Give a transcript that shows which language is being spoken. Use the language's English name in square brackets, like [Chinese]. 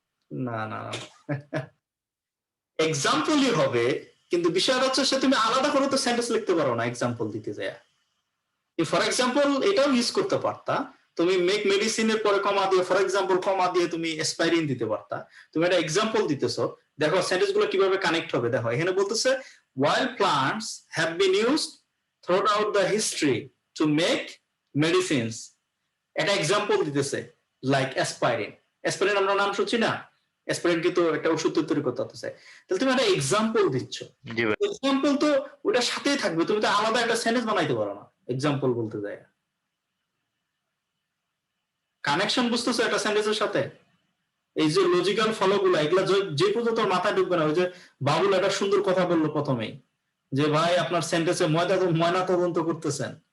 [Bangla] না, না, এক্সাম্পলই হবে, কিন্তু বিষয়টা হচ্ছে সে তুমি আলাদা করে তো সেন্টেন্স লিখতে পারো না এক্সাম্পল দিতে যায়। ফর এক্সাম্পল এটাও ইউজ করতে পারতা, তুমি মেক মেডিসিনের পরে কমা দিয়ে ফর এক্সাম্পল কমা দিয়ে তুমি অ্যাসপাইরিন দিতে পারতা। তুমি একটা এক্সাম্পল দিতেছো, দেখো সেন্টেন্স গুলো কিভাবে কানেক্ট হবে। দেখো এখানে বলতেছে [English] while plants have been used throughout the history to make medicines, [Bangla] এটা এক্সাম্পল দিতেছে লাইক অ্যাসপাইরিন। অ্যাসপাইরিন আমরা নাম শুনছি না? অ্যাসপাইরিন কিন্তু একটা ওষুধ তৈরি করতে হচ্ছে, তাহলে তুমি একটা এক্সাম্পল দিচ্ছ। জি ভাই। এক্সাম্পল তো ওটার সাথেই থাকবে, তুমি তো আলাদা একটা সেন্টেন্স বানাইতে পারো না এক্সাম্পল বলতে যায়। কানেকশন বুঝতেছো একটা সেন্টেন্সের সাথে? এই যে লজিক্যাল ফলো গুলা, এগুলা যে পর্যন্ত মাথায় ঢুকবে না। ওই যে বাবুল একটা সুন্দর কথা বললো প্রথমেই, যে ভাই আপনার সেন্টেন্সে ময়না তদন্ত করতেছেন।